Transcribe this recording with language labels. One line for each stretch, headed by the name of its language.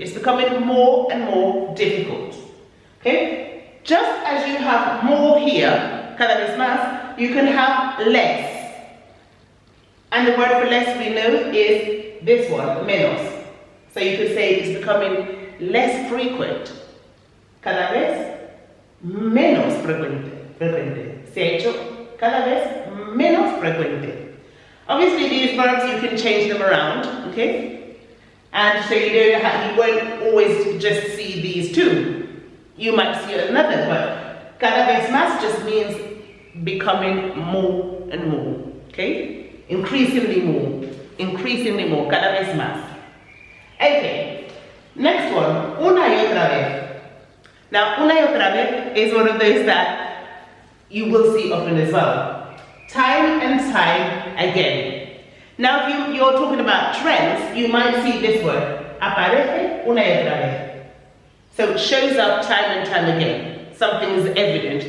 English: It's becoming more and more difficult. Okay? Just as you have more here,
Spanish: cada vez más,
English: you can have less. And the word for less we know is this one, menos. So you could say it's becoming less frequent.
Spanish: Cada vez menos frecuente. Se ha hecho cada vez menos frecuente.
English: Obviously these verbs you can change them around, okay? And so you won't always just see these two. You might see another, but
Spanish: cada vez más
English: just means becoming more and more, okay? Increasingly more,
Spanish: cada vez más.
English: Okay, next one,
Spanish: una y otra vez.
English: Now,
Spanish: una y otra vez
English: is one of those that you will see often as well. Time and time again. Now, if you're talking about trends, you might see this word,
Spanish: aparece una y otra vez.
English: So it shows up time and time again. Something is evident.